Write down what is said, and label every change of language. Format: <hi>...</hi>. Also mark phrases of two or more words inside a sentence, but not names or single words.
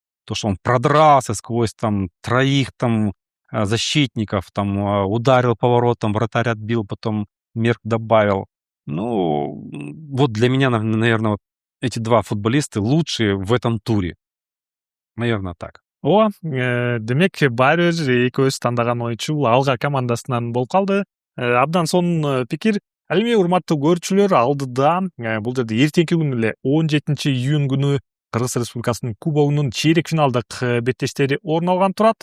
<ru>То, что он продрался сквозь там троих там защитников, там ударил поворотом, вратарь отбил, потом Мерк добавил. Ну, вот для меня, наверное, вот эти два футболиста лучшие в этом туре. Наверное, так.</ru> <ky>ооба, демек баары бир экөөбүз тандаган ойунчу бул Алга командасынан болуп калды. Абдан сонун пикир. Ал эми урматтуу көрүүчүлөр, алдыда бул жерде эртеңки күнү эле 17 июнь күнү Кыргыз Республикасынын кубогунун чейрек финалдык беттештери орун алган турат.</ky>